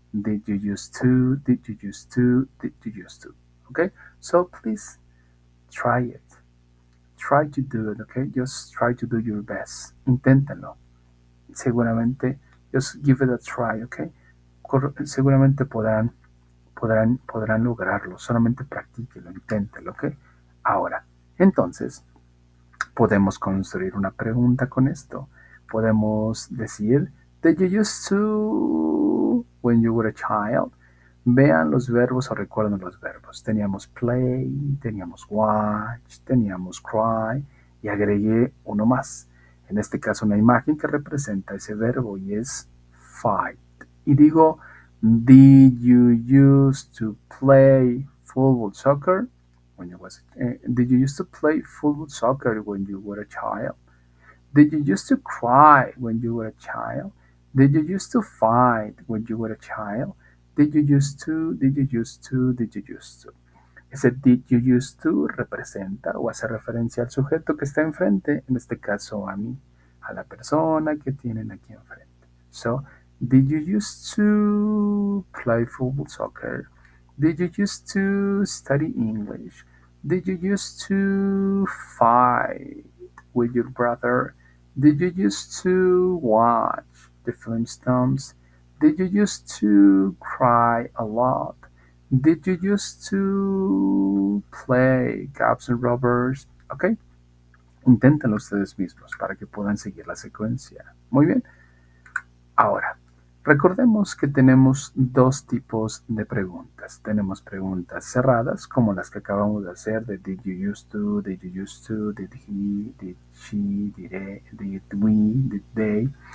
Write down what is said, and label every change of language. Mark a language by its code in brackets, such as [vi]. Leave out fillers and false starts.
[en] Did you used to? Did you used to? Did you used to? Okay, so please try it. Try to do it, okay? Just try to do your best. [es] Inténtenlo. Seguramente, [en] just give it a try, okay? [es] Seguramente podrán lograrlo. Solamente practíquelo, inténtelo, ¿ok? Ahora, entonces, podemos construir una pregunta con esto. Podemos decir, [en] did you used to when you were a child? [es] Vean los verbos o recuerden los verbos. Teníamos play, teníamos watch, teníamos cry y agregué uno más. En este caso una imagen que representa ese verbo y es fight. Y digo, [en] did you used to play football soccer? Did you used to play football soccer when you were a child? Did you used to cry when you were a child? Did you used to fight when you were a child? Did you used to? Did you used to? Did you used to? [es] Ese did you used to representa o hace referencia al sujeto que está enfrente, en este caso a mí, a la persona que tienen aquí enfrente. [en] So, did you used to play football soccer? Did you used to study English? Did you used to fight with your brother? Did you used to watch the Flintstones? Did you used to cry a lot? Did you used to play Cops and Robbers? [es] Ok, inténtenlo ustedes mismos para que puedan seguir la secuencia. Muy bien. Ahora, Recordemos que tenemos dos tipos de preguntas. Tenemos preguntas cerradas, como las que acabamos de hacer de [en] did you used to, did you used to, did he, did she, did we, did they.